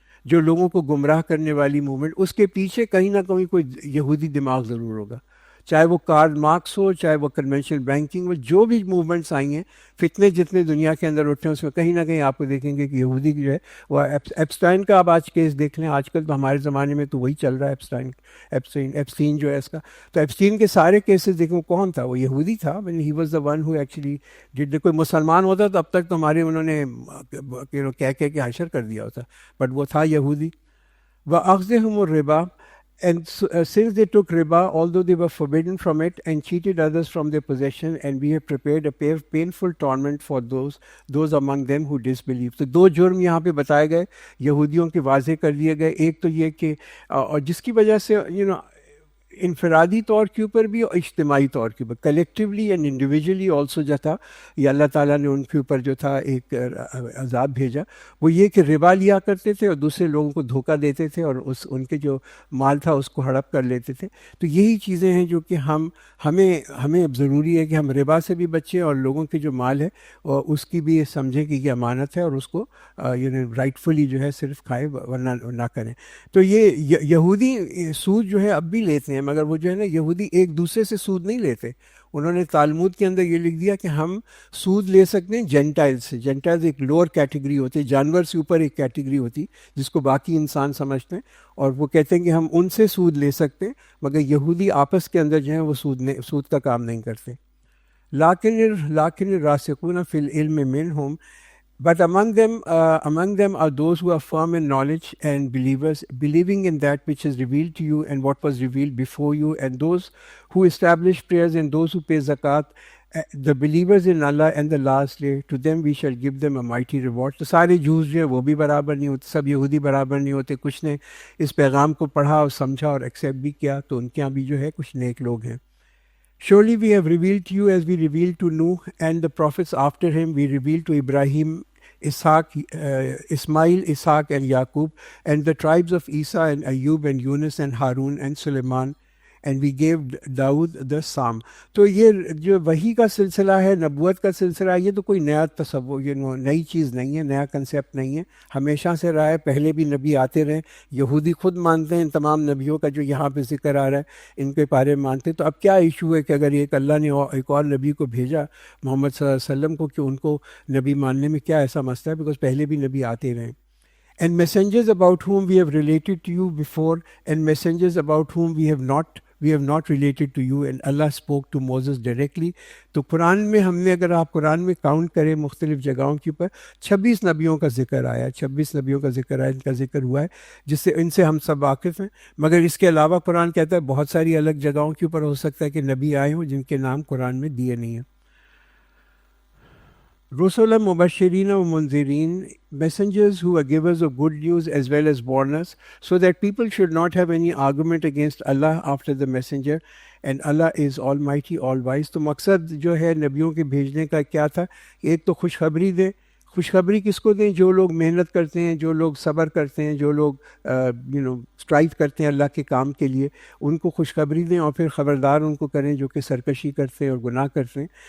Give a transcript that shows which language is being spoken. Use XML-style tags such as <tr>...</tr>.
<ur>جو لوگوں کو گمراہ کرنے والی موومنٹ، اس کے پیچھے کہیں نہ کہیں کوئی یہودی دماغ ضرور ہوگا، چاہے وہ کارل مارکس ہو، چاہے وہ کنونشنل بینکنگ ہو، جو بھی موومنٹس آئی ہیں، فتنے جتنے دنیا کے اندر اٹھے ہیں، اس میں کہیں نہ کہیں آپ کو دیکھیں گے کہ یہودی جو ہے وہ ایپسٹائن کا آپ آج کیس دیکھ لیں، آج کل تو ہمارے زمانے میں تو وہی چل رہا ہے، ایپسٹین جو ہے اس کا، تو ایپسٹین کے سارے کیسز دیکھیں وہ کون تھا، وہ یہودی تھا،</ur> <en>he was the one who actually,</en> <ur>جب کوئی مسلمان ہوتا تو اب تک تو ہمارے انہوں نے کہہ کے حشر کر دیا ہوتا، بٹ وہ تھا یہودی.</ur> <ar>وَأَخْذِهُمُ الرِّبَا.</ar> <en>And since they took riba, although they were forbidden from it, and cheated others from their possession, and we have prepared a painful torment for those among them who disbelieve.</en> <ur>تو دو جرم یہاں پہ بتائے گئے، یہودیوں کے واضح کر دیے گئے. ایک تو یہ کہ اور جس کی وجہ سے انفرادی طور کے اوپر بھی اور اجتماعی طور کے اوپر،</ur> <en>collectively and individually also</en> <ur>جو تھا، یہ اللہ تعالیٰ نے ان کے اوپر جو تھا ایک عذاب بھیجا. وہ یہ کہ ربا لیا کرتے تھے اور دوسرے لوگوں کو دھوکہ دیتے تھے اور ان کے جو مال تھا اس کو ہڑپ کر لیتے تھے. تو یہی چیزیں ہیں جو کہ ہمیں اب ضروری ہے کہ ہم ربا سے بھی بچیں اور لوگوں کے جو مال ہے اور اس کی بھی سمجھیں کہ یہ امانت ہے اور اس کو رائٹ فلی جو ہے صرف کھائیں ورنہ نہ کریں. تو یہ یہودی سود جو ہے اب بھی لیتے ہیں، مگر وہ جو ہے نا یہودی ایک دوسرے سے سود نہیں لیتے. انہوں نے تالمود کے اندر یہ لکھ دیا کہ ہم سود لے سکتے ہیں جینٹائل سے. جینٹائل ایک لوور کیٹیگری ہوتی ہے، جانور سے اوپر ایک کیٹیگری ہوتی جس کو باقی انسان سمجھتے ہیں، اور وہ کہتے ہیں کہ ہم ان سے سود لے سکتے ہیں، مگر یہودی آپس کے اندر جو ہیں وہ سود کا کام نہیں کرتے.</ur> <ar>لیکن الراسخون فی العلم منہم.</ar> <en>But among them are those who are firm in knowledge and believers, believing in that which is revealed to you and what was revealed before you, and those who establish prayers and those who pay zakat, the believers in Allah and the last day, to them we shall give them a mighty reward.</en> <ur>تو سارے جوز جو ہے وہ بھی برابر نہیں ہوتے، سب یہودی برابر نہیں ہوتے. کچھ نے اس پیغام کو پڑھا اور سمجھا اور ایکسیپٹ بھی کیا، تو ان کے یہاں بھی جو ہے کچھ نیک لوگ ہیں.</ur> <en>Surely we have revealed to you as we revealed to Nuh and the prophets after him. We revealed to Ibrahim, Ismail, Ishaq and Yaqub, and the tribes of Isa and Ayub and Yunus and Harun and Suleiman, and we gave Daud the Psalm.</en> <ur>تو یہ جو وحی کا سلسلہ ہے، نبوت کا سلسلہ ہے، یہ تو کوئی نیا تصور، نئی چیز نہیں ہے، نیا کنسیپٹ نہیں ہے، ہمیشہ سے رہا ہے. پہلے بھی نبی آتے رہے، یہودی خود مانتے ہیں ان تمام نبیوں کا جو یہاں پہ ذکر آ رہا ہے، ان کے بارے میں مانتے. تو اب کیا ایشو ہے کہ اگر ایک اللہ نے ایک اور نبی کو بھیجا محمد صلی اللہ علیہ وسلم کو، کہ ان کو نبی ماننے میں کیا ایسا مسئلہ ہے؟ بیکاز پہلے بھی نبی آتے رہے.</ur> <en>And messengers about whom we have related to you before, and messengers about whom we have not related to you, and Allah spoke to Moses directly.</en> <ur>تو قرآن میں ہم نے، اگر آپ قرآن میں کاؤنٹ کریں مختلف جگہوں کے اوپر 26 نبیوں کا ذکر آیا، 26 نبیوں کا ذکر آیا، ان کا ذکر ہوا ہے، جس سے ان سے ہم سب واقف ہیں. مگر اس کے علاوہ قرآن کہتا ہے بہت ساری الگ جگہوں کے اوپر ہو سکتا ہے کہ نبی آئے ہوں جن کے نام قرآن میں دیے نہیں ہیں.</ur> <ar>رسول مبشرین و منذرین,</ar> <en>messengers who are givers of good news as well as warners, so that people should not have any argument against Allah after the messenger, and Allah is almighty, all wise.</en> <ur>تو مقصد جو ہے نبیوں کے بھیجنے کا کیا تھا؟ ایک تو خوشخبری دے. خوشخبری کس کو دیں؟ جو لوگ محنت کرتے ہیں، جو لوگ صبر کرتے ہیں، جو لوگ اسٹرائیو کرتے ہیں اللہ کے کام کے لیے، ان کو خوشخبری دیں، اور پھر خبردار ان کو کریں جو کہ سرکشی کرتے ہیں اور گناہ کرتے ہیں.</ur>